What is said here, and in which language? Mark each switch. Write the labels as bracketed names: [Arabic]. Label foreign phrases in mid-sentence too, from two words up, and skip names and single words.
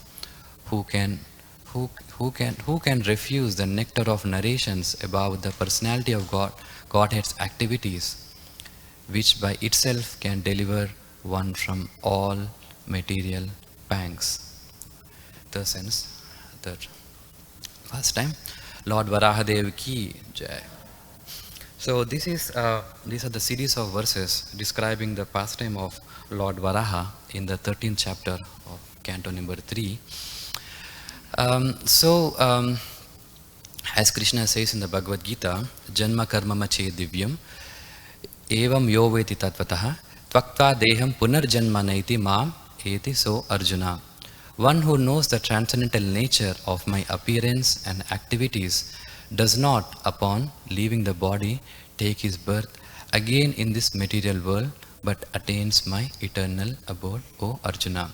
[English] Who can refuse the nectar of narrations about the personality of Godhead's activities, which by itself can deliver one from all material pangs? The sense that first time, Lord Varaha Dev [Hindi] की जय. [English] So these are the series of verses describing the pastime of Lord Varaha in the 13th chapter of Canto number 3. As Krishna says in the Bhagavad Gita, [Sanskrit] जन्म कर्म च मे दिव्यम् एवं यो वेत्ति तत्त्वतः त्यक्त्वा देहं पुनर्जन्म नैति मामेति सोऽर्जुन. One who knows the transcendental nature of my appearance and activities does not, upon leaving the body, take his birth again in this material world, but attains my eternal abode, O Arjuna.